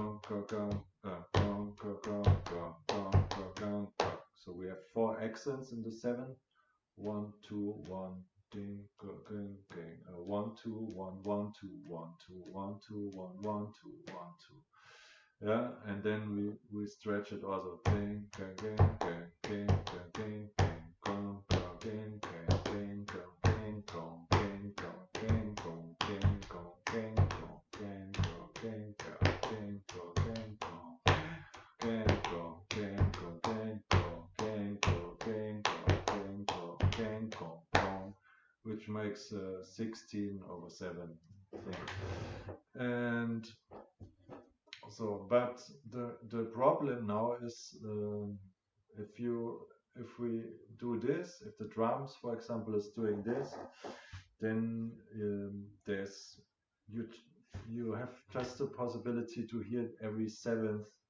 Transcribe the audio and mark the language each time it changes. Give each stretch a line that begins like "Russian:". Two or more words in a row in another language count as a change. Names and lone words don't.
English: So we have 4 accents in the 7. 1 2 1 ding gang gang. 1 2 1 1 2 1 2 1 2 1 1 2 1 2. Yeah, and then we stretch it also. Ding gang gang gang gang gang gang gong gong gang gang gang gong gang gong gang gong gang gong gang gong gang gong gang gong gang gong gang gong gang gong gang gong gang gong gang gong gang gong gang gong gang gong, which makes 16/7 thing. And so, but the problem now is if we do this, if the drums, for example, is doing this, then there's you have just the possibility to hear every 7th